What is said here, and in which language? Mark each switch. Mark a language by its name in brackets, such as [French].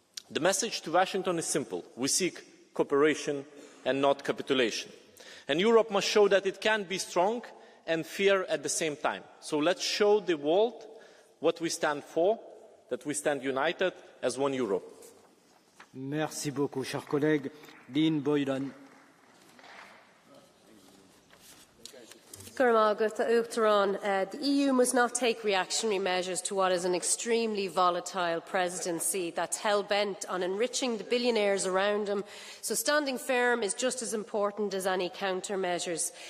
[English] The message to Washington is simple. We seek cooperation and not capitulation. And Europe must show that it can be strong and fair at the same time. So let's show the world what we stand for, that we stand united as one Europe. [French] Merci beaucoup, cher collègue. [English] Dean Boylan. The EU must not take reactionary measures to what is an extremely volatile presidency that's hell-bent on enriching the billionaires around them, so standing firm is just as important as any countermeasures.